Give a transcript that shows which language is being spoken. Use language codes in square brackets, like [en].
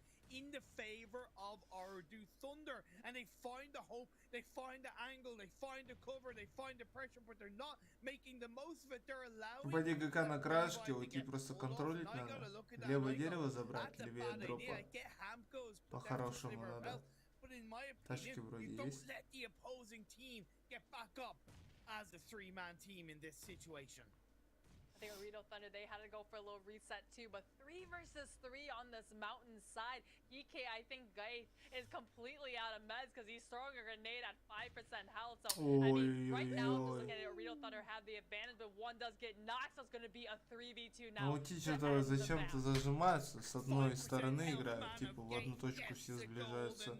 [en] in the favor of Ardu Thunder, and they find the hope, they find the angle, they find the cover, they find the pressure, but they're not making the most of it. They're allowing. [ru] По ГК на крашке уйти просто контролить надо. Левое дерево забрать, левее дропа. По-хорошему надо. Тачки вроде есть. [en] Let the opposing team get back up as a three-man team in this situation. I think Arito Thunder, they had to go for a little reset too, but 3 versus 3 on this mountain side. EK, I think Gaith is completely out of meds because he's throwing a grenade at 5% health. So, I mean, right now, just looking at it, Arito Thunder have the advantage, but one does get knocked, so it's going to be a 3v2 now. [ru] Ну, эти что-то зачем-то зажимаются, с одной стороны играют, типа в одну точку все сближаются.